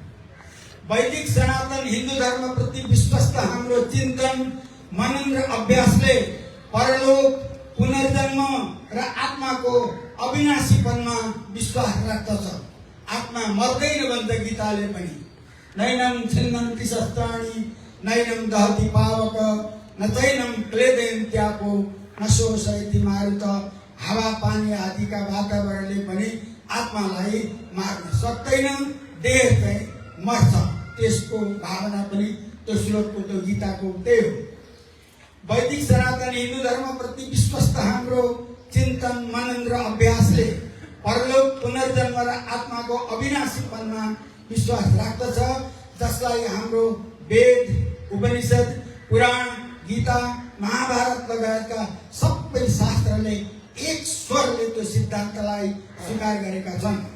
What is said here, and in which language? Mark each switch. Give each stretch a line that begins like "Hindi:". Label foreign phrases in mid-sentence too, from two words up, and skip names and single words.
Nepali: वैदिक सनातन हिन्दू धर्म प्रति विश्वस्त हाम्रो चिन्तन, मनन र अभ्यासले परलोक, पुनर्जन्म र आत्माको अविनाशीपनमा विश्वास राख्दछ। आत्मा मर्दैन भन्छ गीताले पनि।
Sanskrit: नैनम छिन्नन्ति शस्त्राणि नैनम दहति पावक न चैनम क्लेदयन्त्यापो न शोषयति मारुत।
Nepali: हावा पानी आदिका वातावरणले पनि आत्मालाई मार्न सक्दैन, देह चाहिँ मर्छ। त्यसको भावना पनि त्यो श्लोकको, त्यो गीताको त्यही हो। वैदिक सनातन हिन्दू धर्म प्रति विश्वस्त हाम्रो चिन्तन, मनन र अभ्यासले परलोक, पुनर्जन्म र आत्माको अविनाशीपनमा विश्वास राख्दछ, जसलाई हाम्रो वेद, उपनिषद, पुराण, गीता, महाभारत लगायतका सबै शास्त्रले एक स्वरले त्यो सिद्धान्तलाई स्वीकार गरेका छन्।